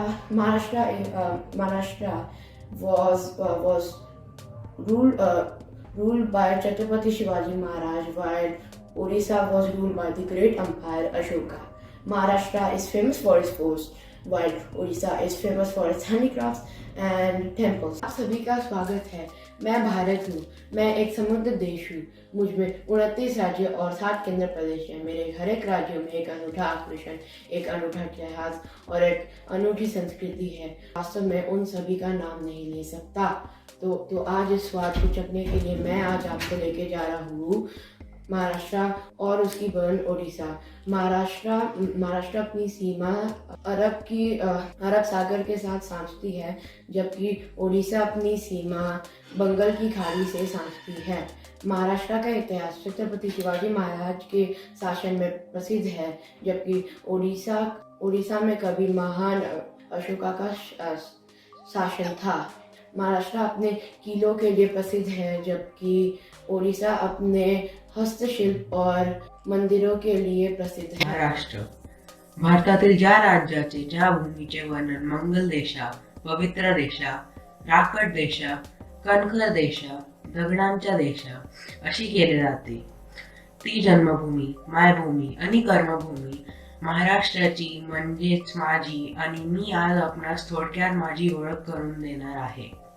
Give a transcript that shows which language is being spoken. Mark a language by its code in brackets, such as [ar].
[en] Maharashtra was ruled by Chhatrapati Shivaji Maharaj, while Odisha was ruled by the great empire Ashoka. Maharashtra is famous for its forts, while Odisha is famous for its handicrafts and temples. [hi] आप सभी का स्वागत है। मैं भारत हूँ। मैं एक समुद्र देश हूँ। मुझमें 29 राज्य और 7 केंद्र प्रदेश हैं। मेरे हर एक राज्य में एक अनूठा आकर्षण, एक अनूठा इतिहास और एक अनूठी संस्कृति है। वास्तव में उन सभी का नाम नहीं ले सकता। तो आज इस स्वाद को चखने के लिए मैं आज आपको लेके जा रहा हूँ महाराष्ट्र और उसकी बहन ओडिशा। महाराष्ट्र अपनी सीमा अरब सागर के साथ सांझती है, जबकि ओडिशा अपनी सीमा बंगाल की खाड़ी से सांझती है। महाराष्ट्र का इतिहास छत्रपति शिवाजी महाराज के शासन में प्रसिद्ध है, जबकि ओडिशा में कभी महान अशोका का शासन था। महाराष्ट्र अपने किलों के लिए प्रसिद्ध है, जबकि ओडिशा अपने हस्तशिल्प और मंदिरों के लिए प्रसिद्ध है। [mr] महाराष्ट्र भारतातील ज्या राज्याचे ज्या भूमीचे वर्णन मंगल देशा, पवित्र देशा, राकट देशा, कणखर देशा, दगडांच्या देशा अशी केले जाते, ती जन्मभूमी, मायभूमी आणि कर्मभूमी महाराष्ट्राची म्हणजेच माझी आणि मी आज आपणास थोडक्यात माझी ओळख करून देणार आहे।